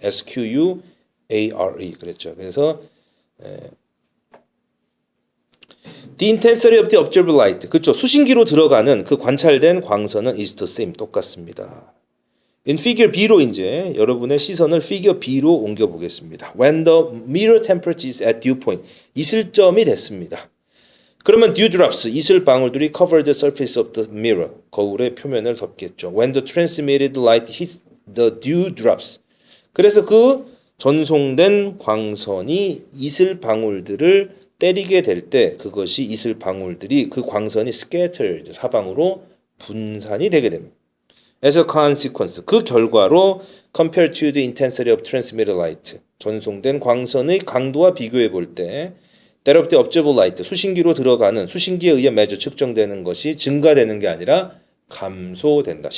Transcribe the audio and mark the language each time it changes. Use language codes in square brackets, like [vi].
[en] SQUARE. [ko] 그렇죠. 그래서 [en] the intensity of the observed light. 그렇죠. [ko] 수신기로 들어가는 그 관찰된 광선은 [en] is the same. [ko] 똑같습니다. in figure B로 이제 여러분의 시선을 figure B로 옮겨 보겠습니다. [en] When the mirror temperature is at dew point. [ko] 이슬점이 됐습니다. 그러면 [en] dewdrops, [ko] 이슬 방울들이 [en] cover the surface of the mirror. [ko] 거울의 표면을 덮겠죠. [en] When the transmitted light hits the dewdrops. [ko] 그래서 그 전송된 광선이 이슬 방울들을 때리게 될 때 그것이 이슬 방울들이 그 광선이 scattered, 사방으로 분산이 되게 됩니다. [en] As a consequence, [ko] 그 결과로 [en] compared to the intensity of transmitted light, [ko] 전송된 광선의 강도와 비교해 볼 때 [en] that of the observed light, [ko] 수신기로 들어가는 수신기에 의해 매주 측정되는 것이 증가되는 게 아니라 감소된다.